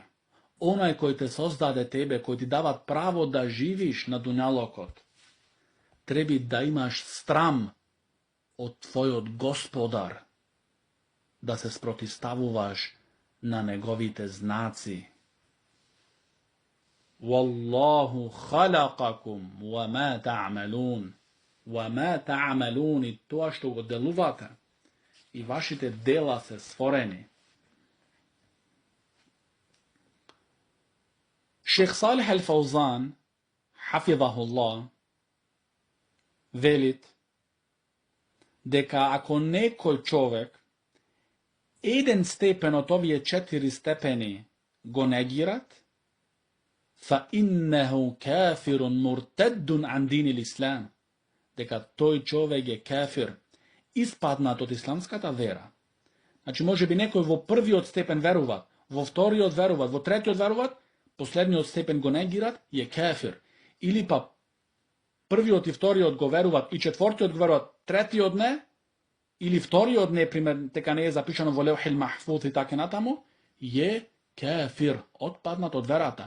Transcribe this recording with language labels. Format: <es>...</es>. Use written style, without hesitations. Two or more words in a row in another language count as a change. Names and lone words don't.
<mk>Оној кој те создаде тебе, кој ти дават право да живиш на дуњалокот. Треби да имаш страм од твојот Господар, да се спротиставуваш на неговите знаци.</mk> <ar>والله خلقكم وما تعملون. وما تعملون,</ar> <mk>и тоа што го делувате. И вашите дела се створени. Шейх Салих Ал-Фаузан, хафидахуллах, велит дека ако некој човек еден степен од овие 4 степени го негират,</mk> <ar>فإنه كافر مرتد عن دين الإسلام.</ar> <mk>Дека тој човек е кафир, испаднат од исламската вера. Значи, може би некој во првиот степен верува, во вториот верува, во третиот верува, последниот степен го негират, е кафир. Или па првиот и вториот го веруваат и четвртиот го веруваат, третиот не, или вториот не, пример, дека не е запишано во</mk> <ar>اللوح المحفوظ</ar> <mk>и така натаму, е кафир, отпаднат од верата.</mk>